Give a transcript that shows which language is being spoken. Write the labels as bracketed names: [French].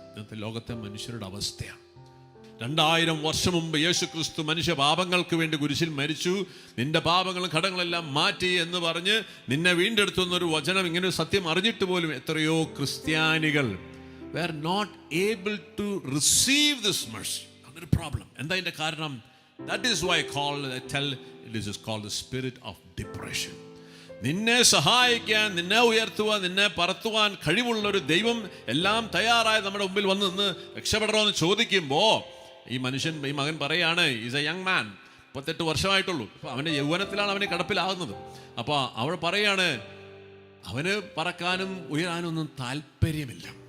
[Malayalam] ഇന്നത്തെ ലോകത്തെ മനുഷ്യരുടെ അവസ്ഥയാണ്. 2000 വർഷം മുമ്പ് യേശു ക്രിസ്തു മനുഷ്യ പാപങ്ങൾക്ക് വേണ്ടി കുരിശിൽ മരിച്ചു, നിന്റെ പാപങ്ങളും കടങ്ങളെല്ലാം മാറ്റി എന്ന് പറഞ്ഞ് നിന്നെ വീണ്ടെടുത്തുന്നൊരു വചനം, ഇങ്ങനെ ഒരു സത്യം അറിഞ്ഞിട്ട് പോലും എത്രയോ ക്രിസ്ത്യാനികൾ [English] were not able to receive this mercy. [Malayalam] അതൊരു പ്രോബ്ലം. എന്താ ഇതിന്റെ കാരണം? [English] That is why I tell it is called the spirit of depression. [Malayalam] നിന്നെ സഹായിക്കാൻ, നിന്നെ ഉയർത്തുവാൻ, നിന്നെ പറത്തുവാൻ കഴിവുള്ള ഒരു ദൈവം എല്ലാം തയ്യാറായി നമ്മുടെ മുമ്പിൽ വന്ന് നിന്ന് രക്ഷപ്പെടണമെന്ന് ചോദിക്കുമ്പോൾ ഈ മകൻ പറയാണ്, [English] is a young man, [Malayalam] 38 വർഷമായിട്ടുള്ളൂ. അപ്പോൾ അവൻ്റെ യൗവനത്തിലാണ് അവന് കിടപ്പിലാകുന്നത്. അപ്പോൾ അവൾ പറയാണ്, അവന് പറക്കാനും ഉയരാനും ഒന്നും താല്പര്യമില്ല.